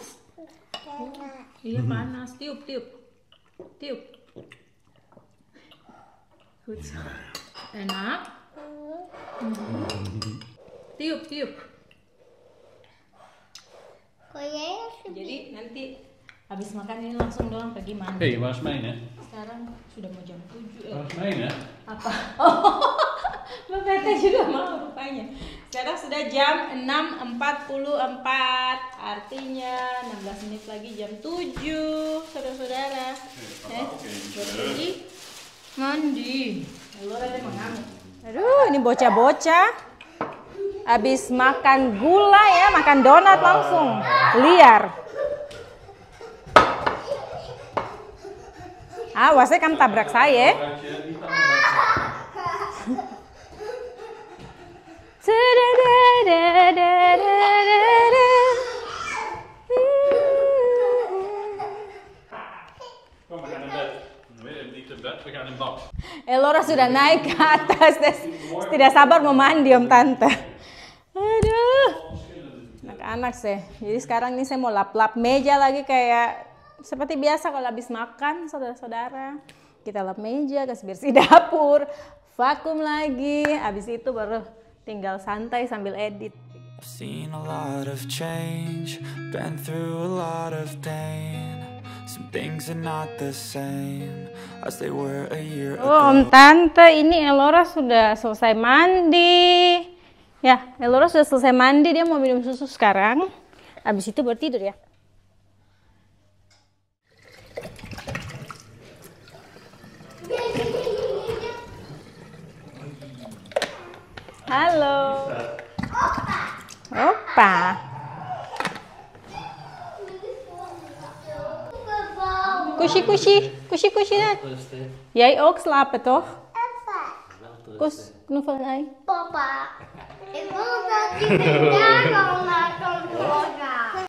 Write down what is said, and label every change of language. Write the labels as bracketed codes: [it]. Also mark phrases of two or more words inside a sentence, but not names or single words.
[id] Iya panas. Tiup. Enak? Tiup. Jadi nanti habis makan ini langsung doang pergi mandi. Hei, [nl] waar is mijne? [id] Sekarang sudah mau jam 7 [nl] Waar is mijne? [id] Apa? Oh, Bapak juga mau rupanya. Sekarang sudah jam 6.44. Artinya 16 menit lagi jam 7, saudara-saudara. Buat pergi mandi. Aduh, ini bocah-bocah. Habis makan gula ya, makan donat langsung. Liar. Awas ya, kamu tabrak saya. [nl] Kom, we gaan in bed. Nee, niet in bed, we gaan in bad. [id] Elora sudah naik ke atas, tidak sabar mau mandi Om Tante. Aduh, anak-anak sih. Jadi sekarang ini saya mau lap-lap meja lagi kayak seperti biasa kalau habis makan, saudara-saudara. Kita lap meja, kasih bersih dapur, vakum lagi. Habis itu baru tinggal santai sambil edit. [en] I've seen a lot of change, been through a lot of pain. Some things are not the same as they were a year ago. [id] Oh, Om Tante, ini Elora sudah selesai mandi. Ya, Elora sudah selesai mandi, dia mau minum susu sekarang. Habis itu baru tidur ya. Halo. [nl] Opa. Kusje dat. Jij ook slapen toch? Kus, knuffel hij. Papa, ik wil dat je daar al naar kantoor gaat.